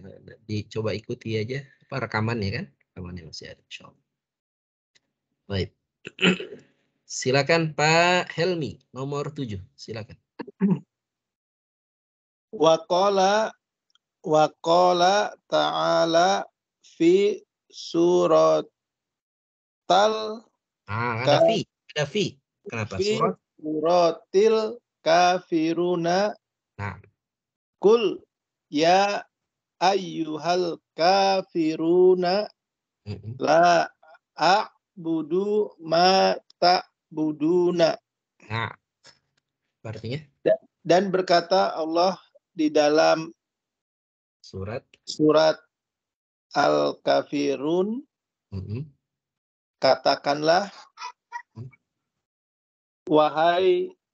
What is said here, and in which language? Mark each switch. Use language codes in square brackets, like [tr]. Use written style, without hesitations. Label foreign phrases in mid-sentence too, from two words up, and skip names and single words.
[id] Dicoba ikuti aja apa rekamannya kan? Rekamannya masih ada, insyaallah. Baik. Silakan Pak Helmi, nomor 7. Silakan. [ar] وقال تعالى في سورة [id] ada fi. Kenapa? [ar] سورة الكافرون. [id] Nah. [ar] قل يا أيها الكافرون لا أعبد ما تعبدون. [id] Nah. Artinya? Dan berkata Allah di dalam surat Al-Kafirun, katakanlah, wahai